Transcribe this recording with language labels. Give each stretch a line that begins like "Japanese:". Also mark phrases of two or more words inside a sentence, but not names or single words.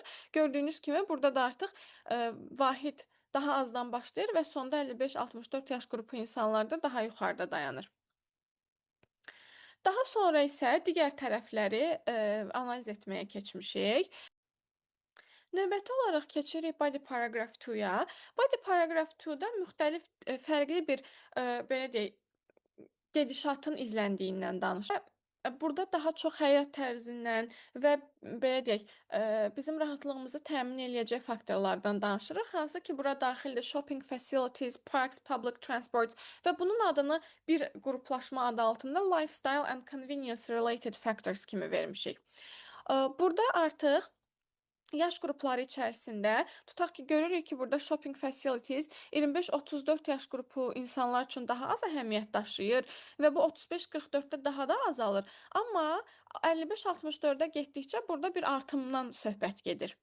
Azerbaijani: Gördüyünüz kimi burada da artıq vahid daha azdan başlayır və sonda 55-64 yaş qrupu insanlarda daha yuxarıda dayanır. Daha sonra isə digər tərəfləri analiz etməyə keçmişik. Növbəti olaraq keçirik
English: body paragraph
Azerbaijani: 2-ya.
English: Body paragraph
Azerbaijani: 2-da müxtəlif fərqli bir belə deyək, gedişatın izləndiyindən danışır. Burada daha çox həyat tərzindən və belə deyək, bizim rahatlığımızı təmin eləyəcək faktorlardan danışırıq. Hansı ki, bura daxildir
English: shopping facilities, parks, public transport
Azerbaijani: və bunun adını bir qruplaşma adı altında
English: lifestyle and convenience related factors
Azerbaijani: kimi vermişik. Burada artıq yaş qrupları içərisində tutaq ki, görürük ki, burada
English: shopping facilities
Azerbaijani: 25-34 yaş qrupu insanlar üçün daha az əhəmiyyət daşıyır və bu 35-44-də daha da azalır. Amma 55-64-də getdikcə burada bir artımdan söhbət gedir.